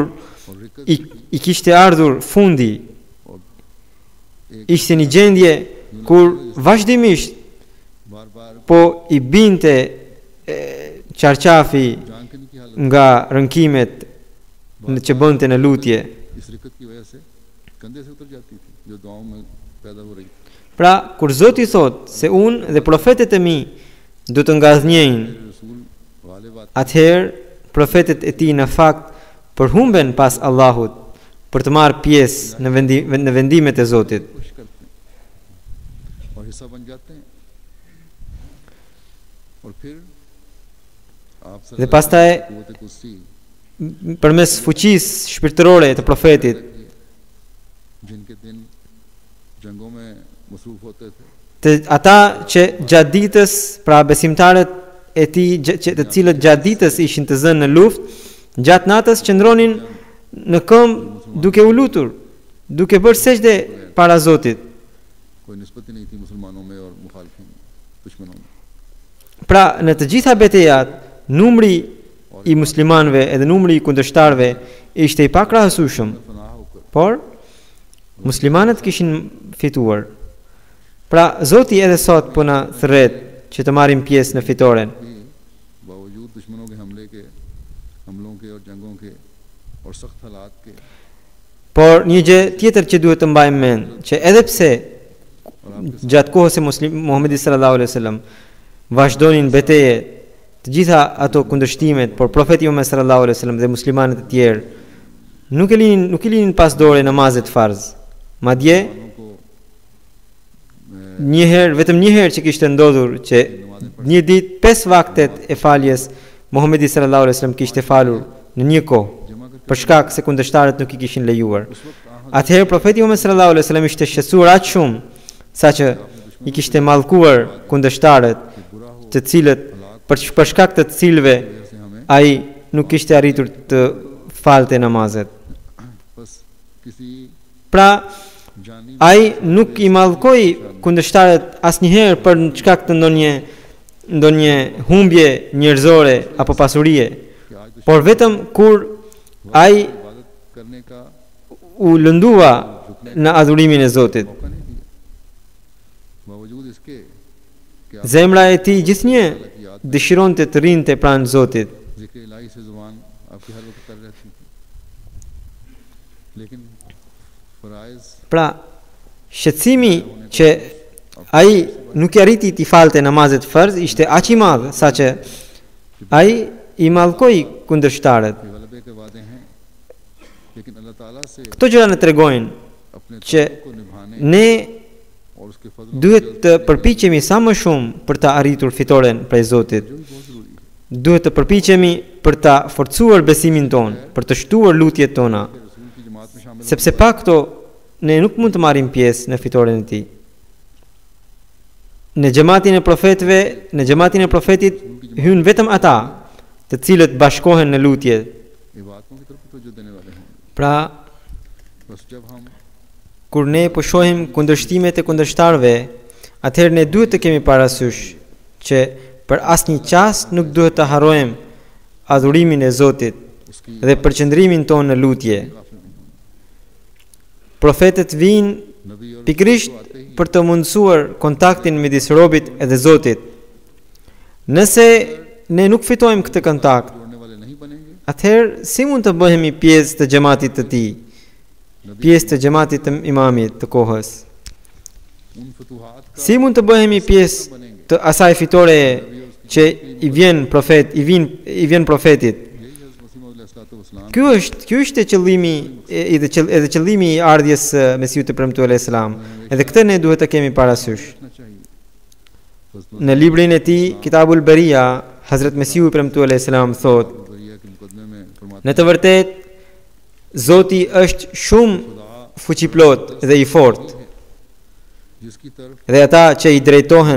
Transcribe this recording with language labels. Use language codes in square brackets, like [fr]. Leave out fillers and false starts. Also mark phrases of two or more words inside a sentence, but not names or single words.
[ur] اور رقت [sq] i kishte ardhur fundi, [ur] और [sq] ishte një gjendje kur vazhdimisht [ur] بار بار [sq] po i binte qarqafi [ur] جانکنی کی حالت [sq] nga rënkimet që bënte në lutje. [ur] اس رقت کی وجہ سے کندھے سے اتر جاتی تھی، جو دعاؤں میں پیدا ہو رہی. [sq] Pra kur Zoti thot se unë dhe profetet e mi do të ngazhnjejnë, [ur] رسول والے بات [sq] atëherë profetet e tij në fakt përhumben pas Allahut për të marrë pjesë në vendimet e Zotit. [ur] کوشش کرتے ہیں اور حصہ بن جاتے ہیں اور پھر آپ [sq] Dhe pastaj [ur] قوت کرسی [sq] përmes fuqisë shpirtërore të profetit, [ur] جن کے دن جنگوں میں مصروف ہوتے تھے, [sq] të ata që gjatë ditës, pra besimtarët e tij të cilët gjatë ditës ishin të zënë në luftë, gjatë natës qëndronin në këmbë duke u lutur, duke bërë sejdë para Zotit. [ur] کوئی نسبت ہی نہیں تھی مسلمانوں میں اور مخالفین دشمنوں میں. [sq] Pra në të gjitha betejat, numri i muslimanëve edhe numri i kundërshtarëve ishte i pakrahasueshëm, [ur] فنا ہو کر [sq] por muslimanët kishin fituar. Pra Zoti edhe sot po na thret që të marrim pjesë në fitoren. [ur] بھی باوجود دشمنوں کے حملوں کے اور جنگوں کے اور سخت حالات کے [sq] Por një gjë tjetër që duhet të mbajmë mend, që edhe pse [ur] اور آپ کے [sq] gjatë kohës së Muhamedit [ar] صلی اللہ علیہ وسلم [sq] vazhdonin beteje të gjitha ato kundërshtimet, por profeti Muhammed [ar] صلی اللہ علیہ وسلم [sq] dhe muslimanët e tjerë nuk e linin pas dore namazet farz. Madje [ur] سالوں کو [sq] vetëm një herë që kishte ndodhur që një ditë 5 vaktet e faljes Muhamedi [ar] صلی اللہ علیہ وسلم [sq] kishte falur në një kohë për shkak se kundërshtarët nuk i kishin lejuar. [ur] اس وقت [sq] Atëherë profeti Muhammed [ar] صلی اللہ علیہ وسلم [sq] ishte shqetësuar aq shumë saqë i kishte mallkuar kundërshtarët, të cilët për shkak të cilëve [ur] سے ہمیں [sq] ai nuk kishte arritur të falte namazet. [ur] بس کسی [sq] Pra [ur] जानी [sq] ai nuk i mallkoi kundërshtarët asnjëherë për shkak të ndonjë humbje njerëzore apo pasurie, [ur] کہ آج تو [sq] por vetëm kur ai [ur] عبادت کرنے کا [sq] u lëndua në adhurimin e Zotit. [ur] موقع نہیں دیا، باوجود اس کے کہ آپ [sq] Zemra e tij gjithnjë dëshironte të rinte pranë Zotit. [ur] ذکر الٰہی سے زبان آپ کی ہر وقت کر رہتی تھی، لیکن فرائض [sq] Pra, shqetësimi që ai nuk i arriti t'i falte namazet farz ishte aq i madh saqë ai i mallkoi kundërshtarët. [ur] کے غلبے کے وعدے ہیں، لیکن اللہ تعالیٰ سے [sq] Këto gjëra na tregojnë [ur] अपने [sq] që [ur] توبہ کو نبھانے [sq] ne [ur] اور اس کے فضل [sq] duhet të përpiqemi sa më shumë për ta arritur fitoren prej Zotit. [ur] جو بھی بہت ضروری ہے [sq] Duhet të përpiqemi për ta forcuar besimin ton, për të shtuar lutjet tona, [ur] کہ رسول کی جماعت میں شامل [sq] sepse pa këto ne nuk mund të marrim pjesë në fitoren e tij. Në xhamatin e profetëve, në xhamatin e profetit hyn vetëm ata, të cilët bashkohen në lutje. [ur] عبادتوں کی طرف توجہ دینے والے ہیں. [sq] Pra, [ur] بس جب ہم [sq] kur ne po shohim kundërshtimet e kundërshtarëve, atëherë ne duhet të kemi parasysh që për asnjë çast nuk duhet të harrojmë adhurimin e Zotit [ur] उसकी [sq] dhe përqendrimin tonë në lutje. [ur] غافل نہیں ہونا. [sq] Profetët vinë [ur] نبی اور [sq] pikërisht [ur] رسول آتے ہی [sq] për të mundësuar kontaktin midis robit edhe Zotit. Nëse ne nuk fitojmë këtë kontakt, [ur] جوڑنے والے نہیں بنیں گے. [sq] atëherë si mund të bëhemi pjesë të xhamatit të tij, pjesë të xhamatit të imamit të kohës? [ur] ان فتوحات کا [sq] Si mund të bëhemi pjesë të asaj fitore që i vjen profetit? [ur] یہی حضرت مسیح موعود علیہ السلام [sq] Ky është qëllimi edhe qëllimi i ardhjes së Mesiut të premtuar [ar] علیہ السلام. [sq] Edhe këtë ne duhet të kemi parasysh. [ur] رکھنا چاہیے۔ بس [sq] Në librin e tij Kitabul Beria, Hazrat Mesiu i premtuar [ar] علیہ السلام [sq] thotë: [ur] بریہ کے مقدمے میں فرماتے [sq] Në të vërtetë Zoti është shumë fuqiplot dhe i fortë, [ur] ہیں جس کی طرف [sq] dhe ata që i drejtohen